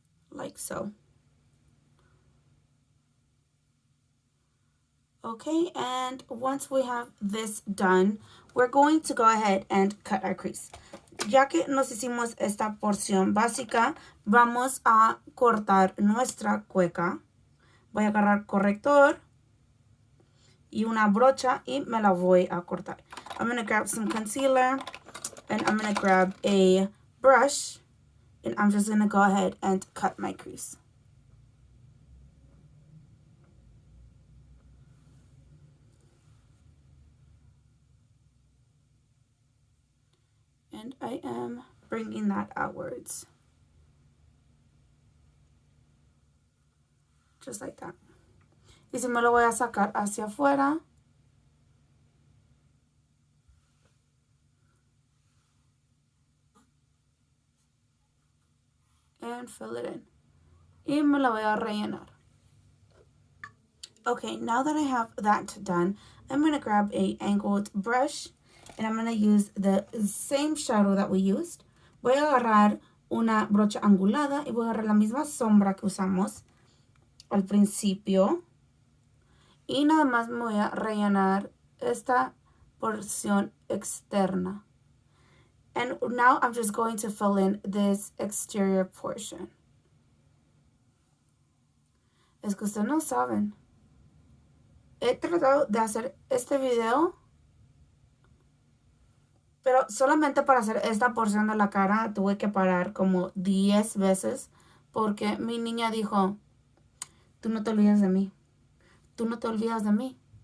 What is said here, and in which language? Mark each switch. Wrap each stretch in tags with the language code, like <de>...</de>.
<en>Like so. Okay, and once we have this done, we're going to go ahead and cut our crease.</en> <es>Ya que nos hicimos esta porción básica, vamos a cortar nuestra cueca. Voy a agarrar corrector y una brocha y me la voy a cortar.</es> <en>I'm going to grab some concealer and I'm going to grab a brush and I'm just going to go ahead and cut my crease. And I am bringing that outwards. Just like that.</en> <es>Y si me lo voy a sacar hacia afuera.</es> <en>And fill it in.</en> <es>Y me la voy a rellenar.</es> <en>Okay, now that I have that done, I'm going to grab a angled brush and I'm going to use the same shadow that we used.</en> <es>Voy a agarrar una brocha angulada y voy a agarrar la misma sombra que usamos al principio. Y nada más me voy a rellenar esta porción externa.</es> <en>And now I'm just going to fill in this exterior portion.</en> <es>Es que ustedes no saben. He tratado de hacer este video, pero solamente para hacer esta porción de la cara tuve que parar como 10 veces porque mi niña dijo, tú no te olvidas de mí, tú no te olvidas de mí.</es>